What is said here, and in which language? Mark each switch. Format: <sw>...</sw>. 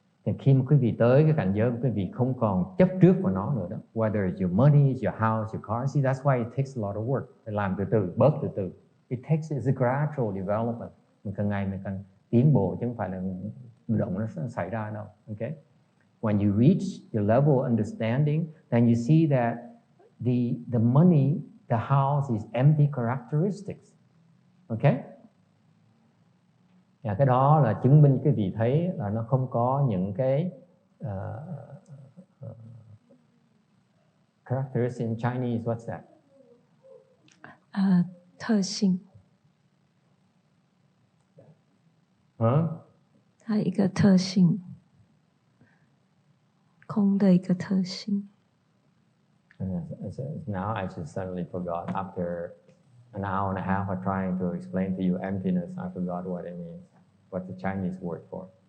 <vi>Thì khi mà quý vị tới cái cảnh giới của quý vị không còn chấp trước vào nó nữa đó.</vi> <en>Whether it's your money, it's your house, your car. See, that's why it takes a lot of work.</en> <vi>Phải làm từ từ, bớt từ từ.</vi> <en>It's a gradual development.</en> <vi>Mình càng ngày mình càng tiến bộ, chứ không phải là động nó xảy ra đâu.</vi> <en>Okay? When you reach your level of understanding, then you see that the money, the house is empty characteristics. Okay?</en> <vi>Và cái đó là chứng minh cái vị thấy là nó không có những cái</vi> <en>characteristics in Chinese. What's that?</en> <zh>特性。它一个特性，空的一个特性。</zh> <en>Now I just suddenly forgot. After an hour and a half of trying to explain to you emptiness, I forgot what it means. What's the Chinese word for?</en>